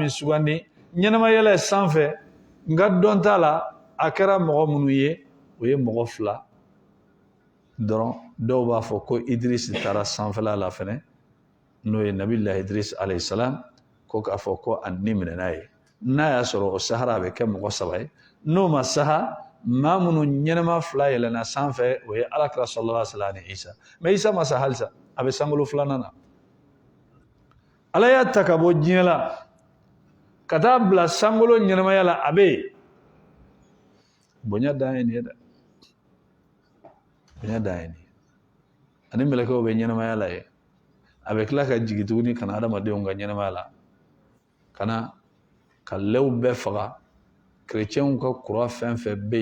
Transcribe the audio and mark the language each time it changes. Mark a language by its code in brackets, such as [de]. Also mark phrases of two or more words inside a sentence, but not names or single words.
[bm] maa min sugandi ɲɛnama yɛlɛ sanfɛ nka dɔn t'a la akara mɔgɔ minnu ye o ye mɔgɔ fila dɔrɔn dɔw b'a fɔ ko Idris taara sanfɛla la fɛnɛ n'o ye Nabilahi Idris [ar] عليه السلام [bm] ko k'a fɔ ko a ni minɛ n'a ye n'a y'a sɔrɔ o sahara a bɛ kɛ mɔgɔ saba ye n'o ma saha maa minnu ɲɛnɛma fila yɛlɛnna sanfɛ o ye Alakira [ar] صلى الله عليه وسلم [bm] ni Isa mais Isa ma sa halisa a bɛ sankolo filanan na Ala y'a ta ka bɔ diɲɛ la ka taa bila sankolo ɲɛnɛmaya la a bɛ yen bonya dan ye nin ye dɛ bonya dan ye nin ye ani mɛlɛkɛw bɛ ɲɛnɛmaya la ye a bɛ tila ka jigin tuguni ka na adamadenw ka ɲɛnɛmaya la ka na ka lɛw bɛɛ faga kerecɛnw ka kura fɛn fɛn bɛ